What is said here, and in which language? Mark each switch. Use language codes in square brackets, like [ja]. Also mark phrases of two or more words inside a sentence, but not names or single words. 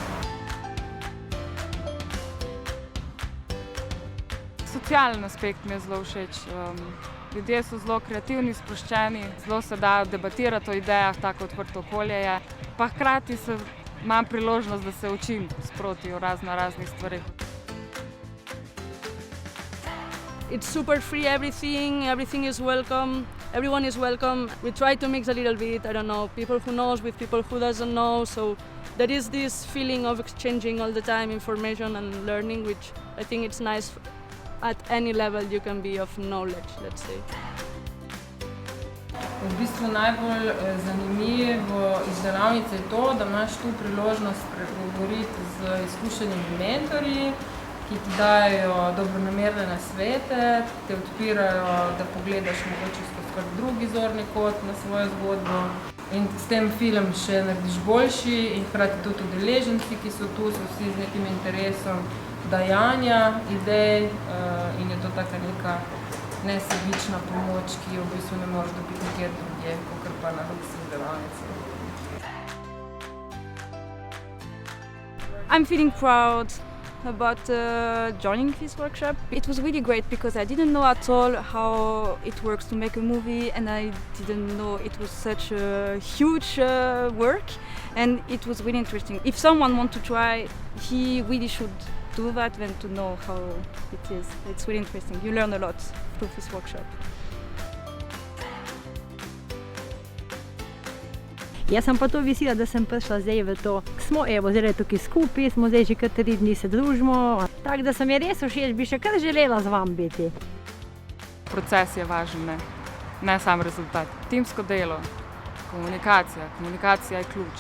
[sl] Socialni aspekt mi je zelo všeč. Ljudje so zelo kreativni, sproščeni, zelo se da debatirati o idejah, tako odprto okolje je. Pa hkrati imam priložnost, da se učim sproti o raznih stvarih. [en] It's super free, everything is welcome, everyone is welcome. We try to mix a little bit, I don't know, people who knows with people who doesn't know, so there is this feeling of exchanging all the time information and learning, which I think it's nice at any level you can be of knowledge, let's say. [sl] V bistvu najbolj zanimivo iz delavnice je to, da imaš tu priložnost pregovoriti z izkušenimi mentorji, ki ti dajo dobronamerne nasvete, te odpirajo, da pogledaš mogoče skozi drugi zorni kot na svojo zgodbo. In s tem film še narediš boljši in hkrati tudi udeleženci, ki so tu, so vsi z nekim interesom dajanja idej in je to taka neka nesebična pomoč, ki jo v bistvu ne moreš dobiti nikjer drugje, kakor pa na Luksuz delavnici. [en] I'm feeling proud about joining this workshop. It was really great because I didn't know at all how it works to make a movie, and I didn't know it was such a huge work, and it was really interesting. If someone wants to try, he really should do that and to know how it is. It's really interesting. You learn a lot through this workshop. [sl] Jaz sem pa to vesela, da sem prišla zdaj v to. Smo zdaj tukaj skupaj, smo zdaj že kar 3 dni se družimo. Tako da sem je res všeč, bi še kar želela z vami biti. Proces je važen, ne sam rezultat. Timsko delo, komunikacija je ključ.